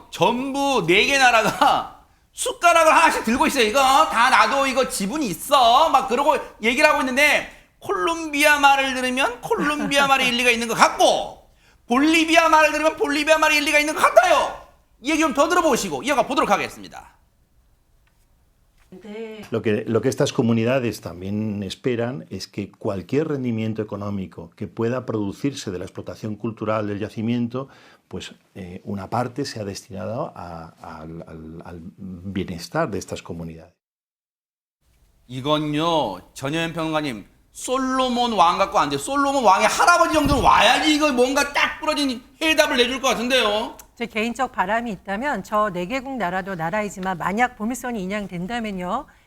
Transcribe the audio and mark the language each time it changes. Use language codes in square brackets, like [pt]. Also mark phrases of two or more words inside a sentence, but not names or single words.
[ko] 전부 4개 나라가 숟가락을 하나씩 들고 있어요. 이거 다 나도 이거 지분이 있어. 막 그러고 얘기를 하고 있는데 콜롬비아 말을 들으면 콜롬비아 말이 일리가 있는 것 같고 볼리비아 말을 들으면 볼리비아 말이 일리가 있는 것 같아요. 이 얘기 좀 더 들어보시고 이어가 보도록 하겠습니다. [es] Lo que estas comunidades también esperan es que cualquier rendimiento económico que pueda producirse de la explotación cultural del yacimiento, pues una parte sea destinada al bienestar de estas comunidades. [ko] 이건요, 전효연 평론가님, 솔로몬 왕 갖고 안 돼요. 솔로몬 왕의 할아버지 정도는 와야지 이거 뭔가 딱 부러진 해답을 내줄 것 같은데요. 제 개인적 바람이 있다면 저 4개국 나라도 나라이지만 만약 보물선이 인양된다면요.